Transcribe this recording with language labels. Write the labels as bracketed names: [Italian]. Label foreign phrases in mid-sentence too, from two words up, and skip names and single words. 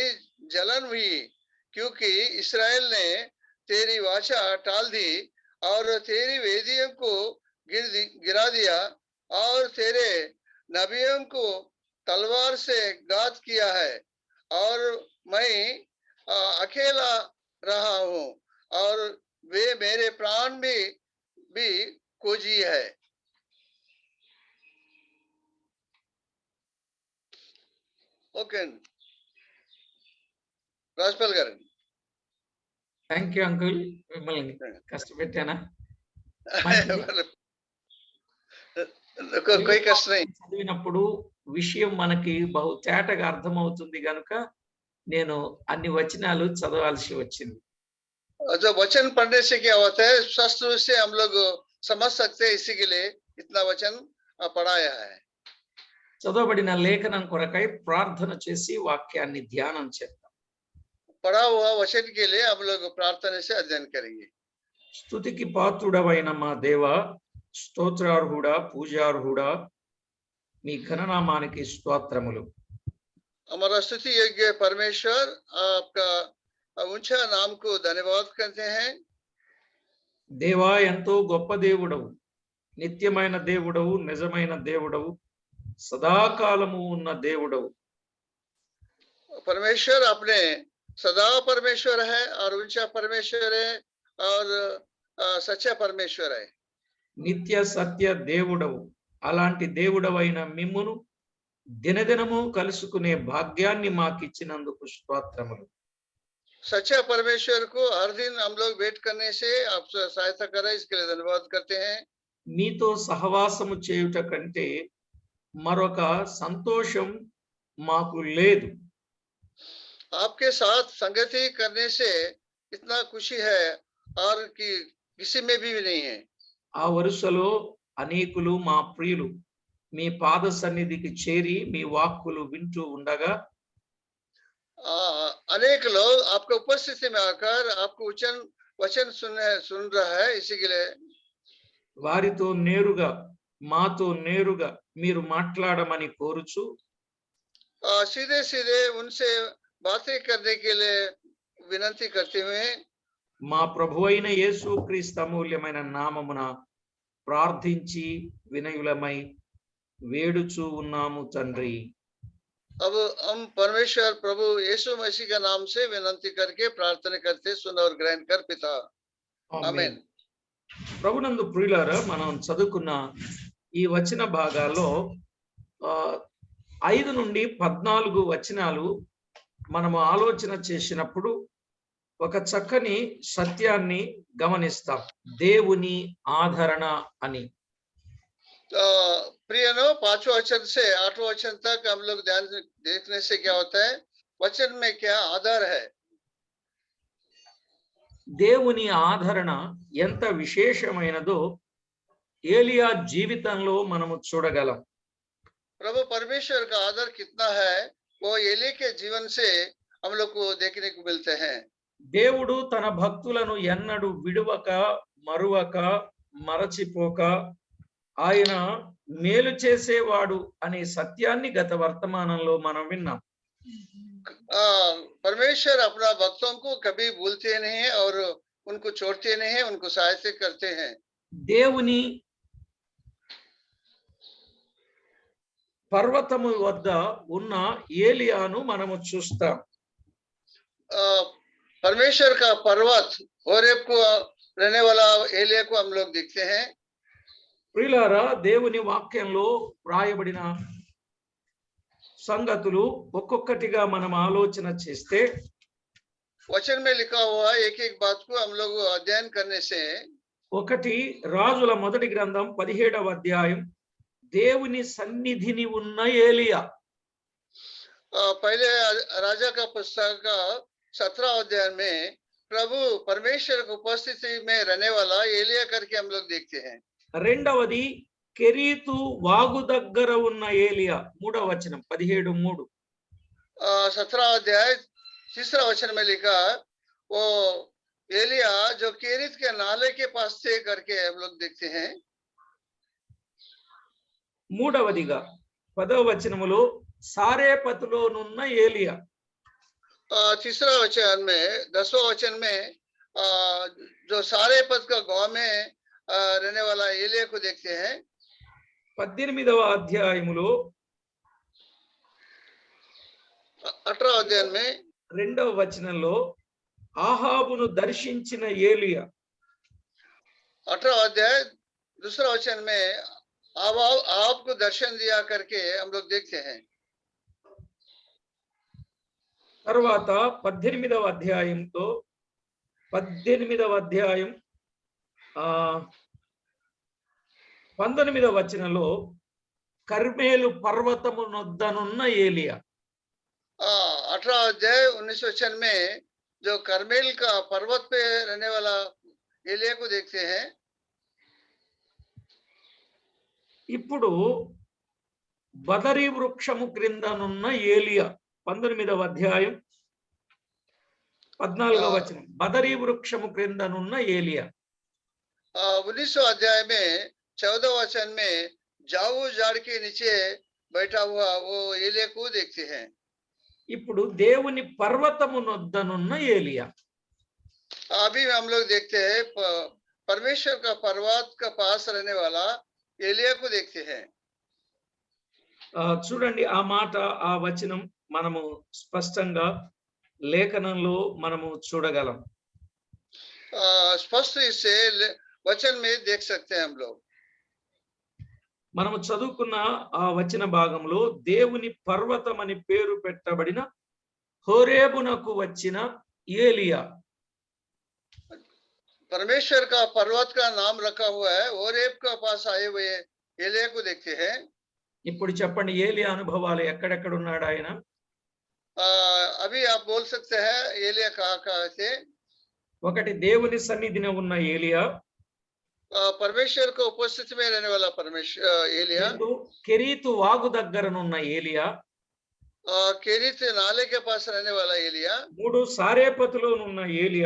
[Hindi] जलन हुई, क्योंकि इस्राएल ने तेरी वाचा टाल दी और तेरी वेदियों को गिरा दिया और तेरे नबियों को तलवार से घात किया है, और मैं अकेला रहा हूँ और वे मेरे प्राण भी खोजी है। [Telugu] ఓకే అండి, రాజపాల్ గారు. [English] thank you uncle. [Telugu] మిమ్మల్ని కష్టపెట్టానా? [Hindi] कोई कष्ट नहीं. [Telugu] చదివినప్పుడు విషయం మనకి బహు తేటగా అర్థమవుతుంది గనుక నేను అన్ని వచనాలు చదవాల్సి వచ్చింది. [Hindi] जो वचन पढ़ने से क्या होता है, स्पष्ट रूप से हम लोग समझ सकते हैं, इसी के लिए इतना वचन पढ़ाया है. [Telugu] చదవబడిన లేఖనం కొరకై ప్రార్థన చేసి వాక్యాన్ని ధ్యానం చేద్దాం. [Hindi] पढ़ा हुआ वचन के लिए हम लोग प्रार्थना से अध्ययन करेंगे. [Telugu] స్తుతికి పాత్రుడవైన మా దేవా, స్తోత్రార్హుడా, పూజార్హుడా, మీ ఘననామానికి స్తోత్రములు. [Hindi] हमारा स्तुति योग्य परमेश्वर, आपका ऊंचा नाम को धन्यवाद करते हैं. [Telugu] దేవా, ఎంతో గొప్ప దేవుడవు, నిత్యమైన దేవుడవు, నిజమైన దేవుడవు, సదాకాలము ఉన్న దేవుడవు. [Hindi] परमेश्वर अपने सदा परमेश्वर है और ऊंचा परमेश्वर है और सच्चा परमेश्वर है. [Telugu] నిత్య సత్య దేవుడవు. అలాంటి దేవుడవైన మిమ్మును దినదినము కలుసుకునే భాగ్యాన్ని మాకిచ్చినందుకు స్తోత్రములు. [Hindi] सच्चा परमेश्वर को हर दिन हम लोग वेट करने से आप सहायता करें, इसके लिए धन्यवाद करते हैं. [Telugu] మీతో సహవాసము చేయుట కంటే మరొక సంతోషం మాకు లేదు. [Hindi] आपके साथ संगति करने से इतना खुशी है और कि किसी में भी नहीं है. [Telugu] ఆ వరుసలో అనేకులు మా ప్రియులు మీ పాద సన్నిధికి చేరి మీ వాక్కులు వింటూ ఉండగా [Hindi] अनेक लोग आपके उपस्थिति में आकर आपको वचन सुन रहा है, इसी के लिए [Telugu] వారితో నేరుగా మాతో నేరుగా మీరు మాట్లాడమని కోరుచు [Hindi] सीधे सीधे उनसे बातें करने के लिए विनती करते हुए [Telugu] మా ప్రభువైన యేసుక్రీస్తు అమూల్యమైన నామమున ప్రార్థించి వినయులమై వేడుచు ఉన్నాము తండ్రి. [Hindi] अब हम परमेश्वर प्रभु यीशु मसीह का नाम से विनती करके प्रार्थना करते, सुन और ग्रहण कर पिता, आमीन. [Telugu] ప్రభునందు ప్రియులారా, మనం చదువుకున్న ఈ వచన భాగాల్లో 5 నుండి 14 వచనాలు మనము ఆలోచన చేసినప్పుడు ఒక చక్కని సత్యాన్ని గమనిస్తాం, దేవుని ఆదరణ అని. [Hindi] प्रियनो, 5वां वचन से 8वां वचन तक हम लोग ध्यान देखने से क्या होता है, वचन में क्या आधार है. [Telugu] దేవుని ఆదరణ ఎంత విశేషమైనదో ఏలియా జీవితంలో మనము చూడగలం. [Hindi] प्रभु परमेश्वर का आदर कितना है, वो एलिया के जीवन से हम लोग को देखने को मिलते हैं. [Telugu] దేవుడు తన భక్తులను ఎన్నడూ విడువక, మరువక, మరచిపోక ఆయన మేలు చేసేవాడు అనే సత్యాన్ని గత వర్తమానంలో మనం విన్నాం. [Hindi] परमेश्वर अपना भक्तों को कभी भूलते नहीं है और उनको छोड़ते नहीं है, उनको सहायता करते हैं. [Telugu] దేవుని పర్వతము వద్ద ఉన్న ఏలియాను మనము చూస్తాం. [Hindi] परमेश्वर का पर्वत होरेब को रहने वाला एलिया को हम लोग देखते हैं. [Telugu] ప్రియులారా, దేవుని వాక్యంలో వ్రాయబడిన సంగతులు ఒక్కొక్కటిగా మనం ఆలోచన చేస్తే [Hindi] वचन में लिखा हुआ एक एक बात को हम लोग अध्ययन करने से, [Telugu] ఒకటి రాజుల మొదటి గ్రంథం 17వ అధ్యాయం, దేవుని సన్నిధిని ఉన్న ఏలియా. [Hindi] पहले राजा का पुस्तक का 17 अध्याय में प्रभु परमेश्वर की उपस्थिति में रहने वाला एलिया करके हम लोग देखते हैं. [Telugu] రెండవది కెరీతు వాగు దగ్గర ఉన్న ఏలియా 3వ వచనం 17:3 [Hindi] 17 अध्याय 3 वचन में लिखा वो एलिया जो केरित के नाले के पास थे करके हम लोग देखते हैं। [Telugu] మూడవదిగా 10వ వచనములో సారేపతులోనున్న ఏలియా [Hindi] तीसरा वचन में 10वां वचन में जो सारे पद का गांव में रहने वाला एलिया को देखते हैं। [Telugu] 18వ అధ్యాయములో [Hindi] 18 अध्याय में [Telugu] 2వ వచనంలో ఆహాబును దర్శించిన ఏలియా [Hindi] 18 अध्याय दूसरा वचन में आपको दर्शन दिया करके हम लोग देखते हैं। [Telugu] తర్వాత 18వ అధ్యాయంతో 18వ అధ్యాయం 19వ వచనంలో కర్మేలు పర్వతము నొద్దనున్న ఏలియా [Hindi] 18 अध्याय 19 वचन में जो करमेल का पर्वत पे रहने वाला एलिया को देखते हैं। [Telugu] ఇప్పుడు బదరీ వృక్షము క్రిందనున్న ఏలియా 19వ అధ్యాయం 14వ వచనం బదరీ వృక్షము క్రిందనున్న ఏలియా [Hindi] 19 अध्याय में 14 वचन में जाऊ झाड़ के नीचे बैठा हुआ वो एलिया को देखते हैं। [Telugu] ఇప్పుడు దేవుని పర్వతము నొద్దనున్న ఏలియా [Hindi] अभी हम लोग देखते हैं परमेश्वर का पर्वत का पास रहने वाला एलिया को देखते हैं। [Telugu] చూడండి ఆ మాట ఆ వచనం మనము స్పష్టంగా లేఖనంలో మనము చూడగలం। [Hindi] स्पष्ट इससे वचन में देख सकते हैं हम लोग। [Telugu] మనము చదువుకున్న ఆ వచన భాగంలో దేవుని పర్వతం అని పేరు పెట్టబడిన హోరేబునకు వచ్చిన ఏలియా [Hindi] परमेश्वर का पर्वत का नाम रखा हुआ है होरेब का पास आए हुए एलिया को देखते हैं। [Telugu] ఇప్పుడు చెప్పండి ఏలియా అనుభవాలు ఎక్కడెక్కడ ఉన్నాడు ఆయన [Hindi] अभी आप बोल सकते हैं एलिया कहाँ थे। [Telugu] ఒకటి దేవుని సన్నిధిలో ఉన్న ఏలియా [Hindi] परमेश्वर को उपस्थिति में रहने वाला परमेश्वर एलिया [Telugu] కెరీతు వాగు దగ్గరనున్న ఏలియా [Hindi] केरित नाले के पास रहने वाला एलिया [Telugu] 3 సారేపతులోనున్న ఏలియా